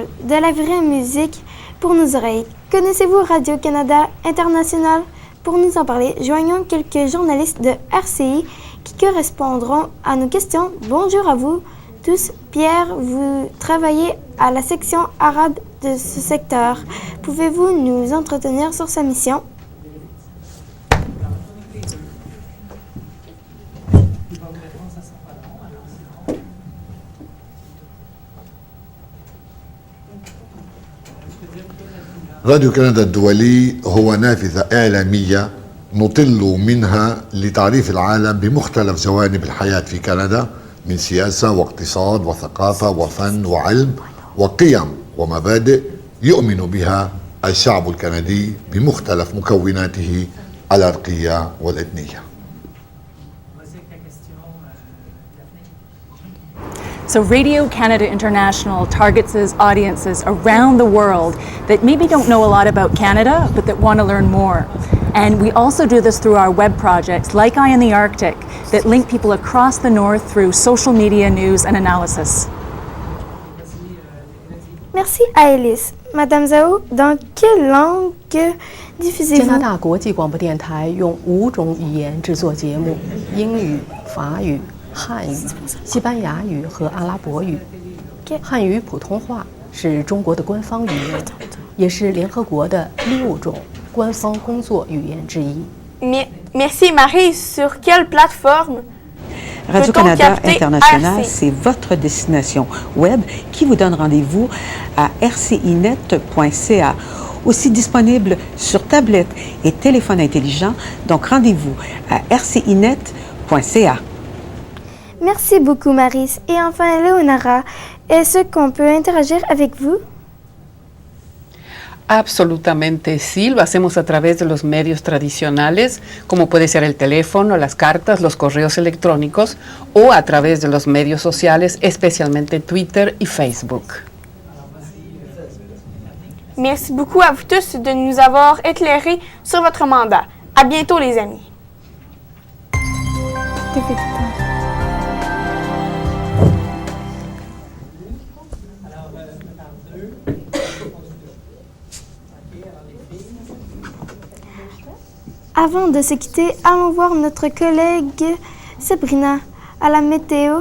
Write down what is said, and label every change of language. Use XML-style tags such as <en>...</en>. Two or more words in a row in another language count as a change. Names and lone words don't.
<fr>De la vraie musique pour nos oreilles. Connaissez-vous Radio-Canada International? Pour nous en parler, joignons quelques journalistes de RCI qui correspondront à nos questions. Bonjour à vous tous. Pierre, vous travaillez à la section arabe de ce secteur. Pouvez-vous nous entretenir sur sa mission?</fr> <ar>راديو كندا الدولي هو نافذة إعلامية نطل منها لتعريف العالم بمختلف جوانب الحياة في كندا من سياسة واقتصاد وثقافة وفن وعلم وقيم ومبادئ يؤمن بها الشعب الكندي بمختلف مكوناته العرقية والإثنية.</ar> <en>So Radio Canada International targets audiences around the world that maybe don't know a lot about Canada, but that want to learn more. And we also do this through our web projects, like Eye in the Arctic, that link people across the North through social media news and analysis.</en> <fr>Merci Alice. Madame Zhao, dans quelle langue diffusez-vous?</fr> <zh>加拿大国际广播电台用5种语言制作节目：英语、法语、汉语、西班牙语和阿拉伯语。汉语普通话是中国的官方语言，也是联合国的6种官方工作语言之一。</zh> <fr>Merci Marie. Sur quelle plateforme? Radio-Canada International, c'est votre destination web qui vous donne rendez-vous à rcinet.ca, aussi disponible sur tablette et téléphone intelligent. Donc rendez-vous à rcinet.ca. Merci beaucoup Maris. Et enfin Leonara, est-ce qu'on peut interagir avec vous?</fr> <es>Absolutamente sí, lo hacemos a través de los medios tradicionales, como puede ser el teléfono, las cartas, los correos electrónicos, o a través de los medios sociales, especialmente Twitter y Facebook.</es> <fr>Merci beaucoup à vous tous de nous avoir éclairés sur votre mandat. À bientôt les amis. Avant de se quitter, allons voir notre collègue Sabrina à la météo.</fr>